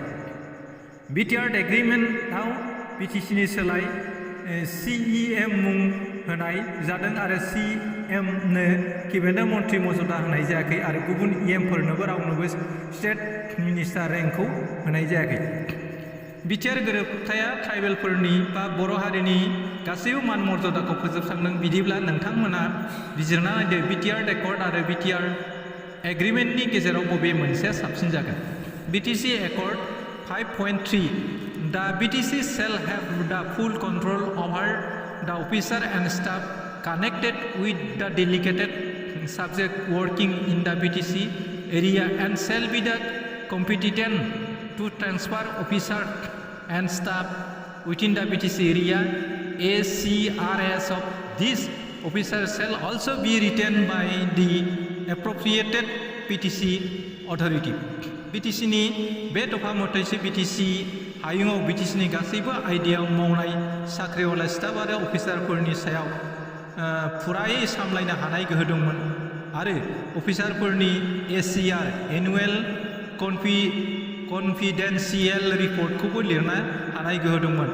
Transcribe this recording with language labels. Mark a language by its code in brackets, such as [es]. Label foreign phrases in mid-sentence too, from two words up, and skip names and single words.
[brx] BTR एग्रिमेन्टआव बिटिसिनि सोलाय CEM मुं होनाय जादों आरो CMनो केबिनेट मन्थ्रि मर्यादा होनाय जायाखै आरो गुबुन EMफोरनोबो रावनोबो [en] state minister rank [brx] होनाय जायाखै। BTR गोरोबथाया ट्राइबेलफोरनि बा बर' हारिनि गासैबो मान मर्यादाखौ फोजोबस्रांदों। बिदिब्ला नोंथांमोना बिजिरना नायदो BTR Accord आरो BTR एग्रिमेन्टनि गेजेराव बबे मोनसेया साबसिन जागोन। [en] BTC Accord 5.3 The BTC shall have the full control over the officer and staff connected with the delegated subject working in the BTC area and shall be the competent to transfer officers and staff within the BTC area. ACRS of these officers shall also be retained by the appropriated BTC authority. [brx] BTCनि बे दफा मथैसो BTC हायुङाव BTCनि गासैबो आयदायाव मावनाय साख्रिआवला स्टाफ आरो अफिसारफोरनि सायाव फुरायै सामलायनो हानाय गोहो दंमोन आरो अफिसारफोरनि ACR [en] annual confidential report [brx] लिरनो हानाय गोहो दंमोन।